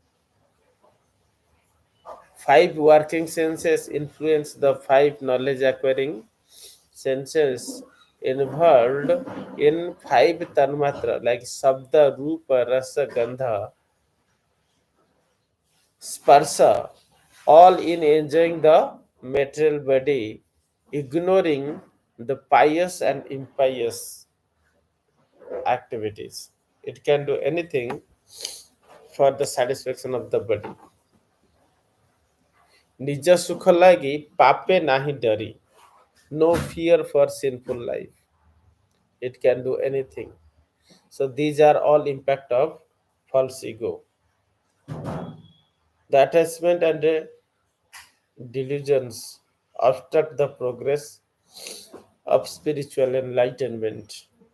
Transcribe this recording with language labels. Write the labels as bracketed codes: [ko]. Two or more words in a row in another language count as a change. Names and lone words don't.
[en] Five working senses influence the five knowledge acquiring senses involved in five tanmatra like Sabda, Rupa, Rasa, Gandha, Sparsa, all in enjoying the material body, ignoring the pious and impious activities. It can do anything for the satisfaction of the body. [or] ନିଜ ସୁଖ ଲାଗି ପାପେ ନାହିଁ ଡରି. [en] No fear for sinful life. It can do anything. So these are all impact of false ego. The attachment and delusions obstruct the progress of spiritual enlightenment.